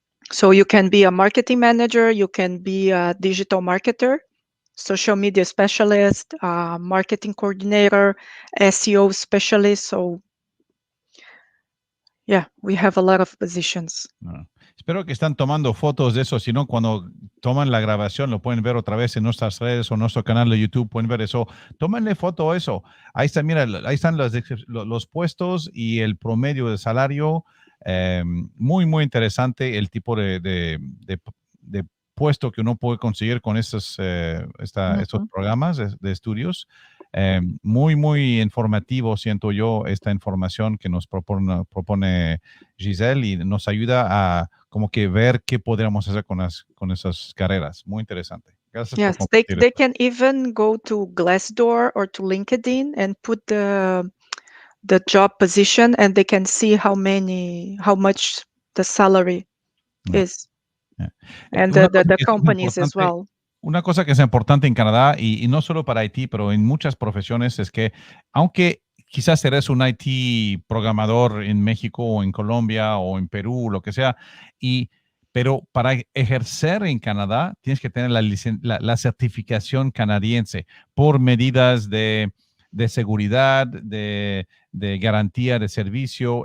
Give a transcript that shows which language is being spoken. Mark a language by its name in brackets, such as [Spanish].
[English] So you can be a marketing manager, you can be a digital marketer, social media specialist, marketing coordinator, SEO specialist. So yeah, we have a lot of positions. [Spanish] Espero que están tomando fotos de eso, si no, cuando toman la grabación lo pueden ver otra vez en nuestras redes o nuestro canal de YouTube, pueden ver eso. Tómenle foto a eso. Ahí está, mira, ahí están los puestos y el promedio de salario. Muy, muy interesante el tipo de puesto que uno puede conseguir con estos programas de estudios. Muy, muy informativo, siento yo, esta información que nos propone Giselle, y nos ayuda a como que ver qué podríamos hacer con esas carreras. Muy interesante. Gracias por compartir. [English] They can even go to Glassdoor or to LinkedIn and put the job position, and they can see how much the salary is. And the companies as well. [Spanish] Una cosa que es importante en Canadá, y no solo para IT, pero en muchas profesiones, es que aunque quizás eres un IT programador en México o en Colombia o en Perú, lo que sea, Pero para ejercer en Canadá tienes que tener la certificación canadiense por medidas de seguridad, de garantía de servicio.